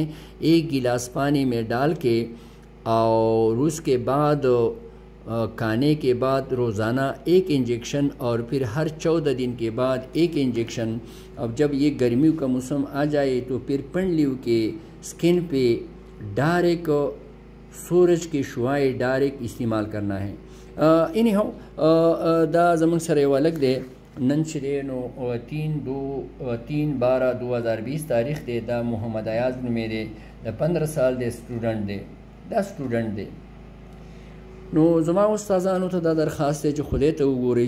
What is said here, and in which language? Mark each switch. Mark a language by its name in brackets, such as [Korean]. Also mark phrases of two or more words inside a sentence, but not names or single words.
[Urdu] 1 گلاس پانی میں ڈال کے، اور اس کے بعد کھانے کے بعد روزانہ 1 انجیکشن، اور پھر ہر 14 دن کے بعد 1 انجیکشن. اب جب یہ گرمیوں کا موسم آ جائے تو پھر پنڈلیوں کے سکن پہ ڈائریکٹ سورج کی شعاعیں ڈائریکٹ استعمال کرنا ہے. [Pashto] انہی ہو دا زمن سره یو الګ دی. نن چې دی نو 3/12/2020 تاریخ دی. دا محمد ایاز نومې دی، د 15 سال دی، سټوډنټ دی. دا سټوډنټ دی. نو زما استادانو ته دا درخواست دی چې خدای ته وګورئ.